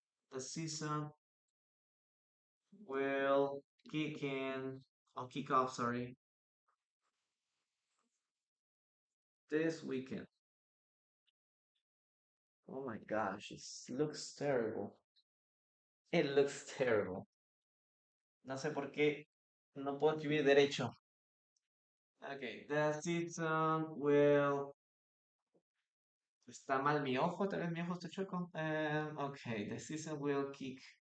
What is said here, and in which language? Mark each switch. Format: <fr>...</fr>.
<en>The season will kick in, or kick off, sorry, this weekend. Oh my gosh, it looks terrible. It looks terrible.</en> <es>No sé por qué no puedo escribir derecho.</es> <en>Okay, the season will.</en> <es>Está mal mi ojo, tal vez mi ojo está chueco.</es> <en>Okay, the season will kick.</en>